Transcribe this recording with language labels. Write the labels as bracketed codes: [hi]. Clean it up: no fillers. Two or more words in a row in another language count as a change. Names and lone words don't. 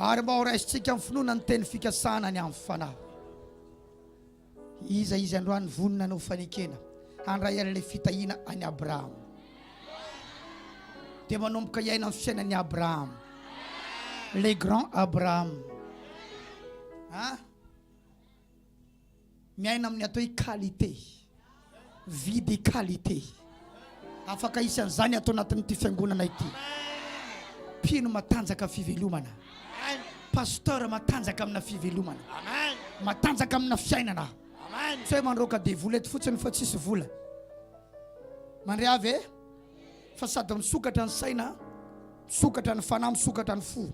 [mg] ary mba ho raisitsika amin'ny finoana ny teny fikasana ny amin'ny fanahy. Iza izy androany vonina no fanekena handray an'ilay fitahina any Abrahama. Dia manomboka iaina amin'ny fiainan'ny Abrahama, [fr] le grand Abraham. [mg] Miaina amin'ny atao hoe qualité, [fr] vie de qualité. [mg] Afaka isan'izany atao anatin'ity fiangonana ity. Pino matanjaka fivelomana. Pasteur matanjaka amina fivelomana. Matanjaka amina fiainana. Tsy hoe mandroaka devola eto fotsiny fa tsisy vola. Mandre avy fa sady misokatra ny saina, misokatra ny fanahy, misokatra ny fo.